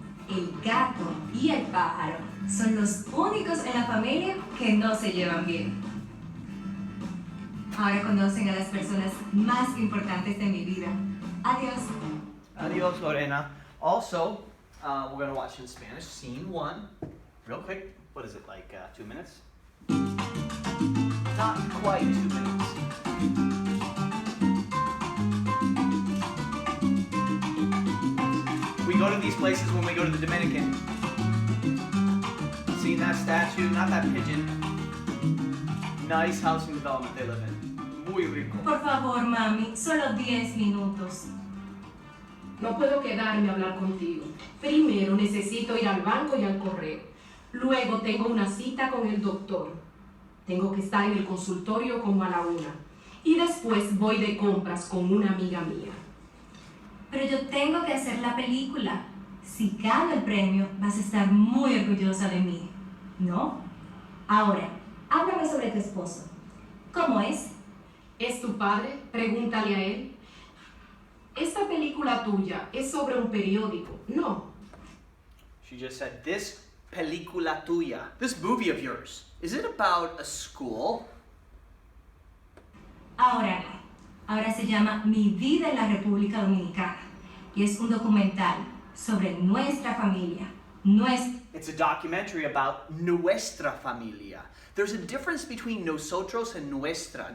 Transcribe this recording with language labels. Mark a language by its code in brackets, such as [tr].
[es] El gato y el pájaro son los únicos en la familia que no se llevan bien. Ahora conocen a las personas más importantes de mi vida. Adiós. Adios, Lorena. [en] Also, we're going to watch in Spanish, scene 1. Real quick. What is it, like 2 minutes? Not quite 2 minutes. We go to these places when we go to the Dominican. Seen that statue? Not that pigeon. Nice housing development they live in. [es] Muy rico. Por favor, mami, solo 10 minutos. No puedo quedarme a hablar contigo. Primero necesito ir al banco y al correo. Luego tengo una cita con el doctor. Tengo que estar en el consultorio como a la 1. Y después voy de compras con una amiga mía. Pero yo tengo que hacer la película. Si gano el premio, vas a estar muy orgullosa de mí, ¿no? Ahora, háblame sobre tu esposo. ¿Cómo es? ¿Es tu padre? Pregúntale a él. Esta película tuya es sobre un periódico, ¿no? [en] She just said, this [es] película tuya, [en] this movie of yours, is it about a school? [es] Ahora no. Ahora se llama Mi vida en la República Dominicana. Y es un documental sobre nuestra familia. [en] It's a documentary about [es] nuestra familia. [en] There's a difference between nosotros and nuestra.